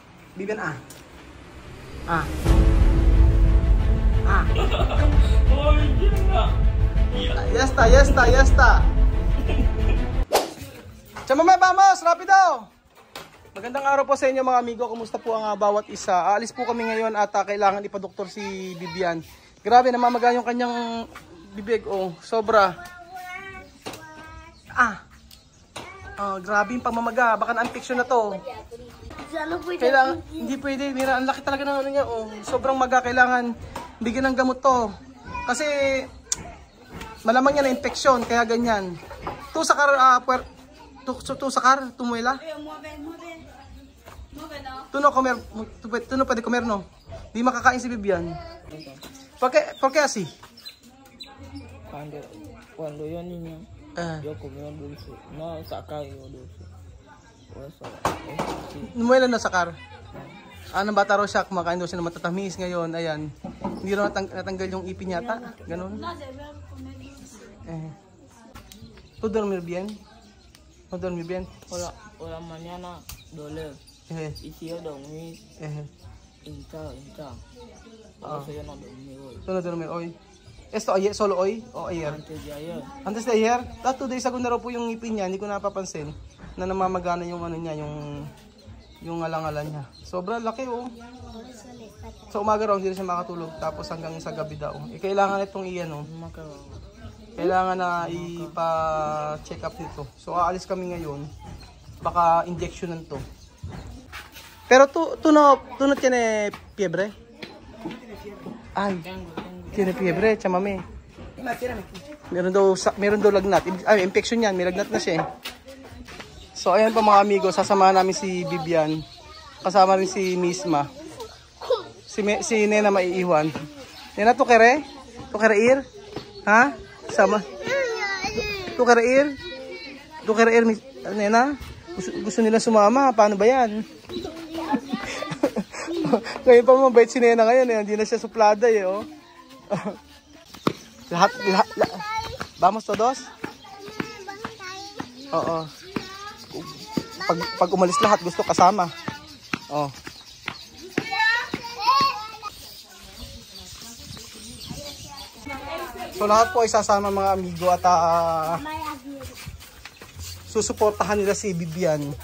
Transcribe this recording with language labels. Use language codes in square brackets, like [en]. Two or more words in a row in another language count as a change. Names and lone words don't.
[es] Bibian, ah. Ya está. Chamame, vamos! Rapido! [tl] Magandang araw po sa inyo mga amigo. Kumusta po ang bawat isa? Aalis po kami ngayon at kailangan ipadoktor si Bibian. Grabe, namamaga yung kanyang bibig. Oh, sobra. Grabe yung pamamaga. Baka na-infection na to. Kailangan, hindi pwede. Mira, ang laki talaga ng ano niya. Oh, sobrang maga. Kailangan bigyan ng gamot to. Kasi malamang yan na infection. Kaya ganyan. [es] Tu sakar, tumuela. Tu no pwede comer, no? [tl] Di makakain si Bibian. [es] ¿Por qué así? Cuando yo niño, yo comía dulce. No sacar yo dulce. Por eso, Numuela na sakar. [tl] Anong bata raw siya, kumakain daw siya ng matatamis ngayon. Ayan. Hindi raw natanggal yung ipin yata. Ganon. [es] ¿Tú dormir bien? ¿No dormir bien? por la mañana doler. Y si yo dormí, hinchado. Por eso yo no dormí hoy. ¿Tú no dormir hoy? ¿Esto ayer, solo hoy o ayer? Antes de ayer. Antes de ayer? [tl] 2 [en] days ago [tl] na raw po yung ipin niya. Hindi ko napapansin na namamagana yung ano niya, yung alang-alang niya. Sobrang laki, oh. Sa umaga raw hindi na siya makatulog. Tapos hanggang sa gabi daw. Kailangan itong iyan, oh. Kailangan na ipa-check up nito. So aalis kami ngayon. Baka injectionan to. [es] Pero tú no tiene fiebre? Ay, tiene fiebre, chamame. [tl] Meron daw lagnat. Ay, infection yan. May lagnat na siya. So ayan pa mga amigo, sasamahan namin si Bibian. Kasama rin si Misma. Si Nena maiiwan. [es] Nena, tu kere ir? Ha? Sama. Tu kere ir, Nena? [tl] Gusto nila sumama. Paano ba yan? Ngayon pa mabait si Nena ngayon. Hindi na siya suplada eh. Oh. lahat. [es] Vamos todos? [tl] Oo. Pag umalis lahat, gusto kasama. Oh. So lahat po ay sasama mga amigo at susuportahan nila si Bibian.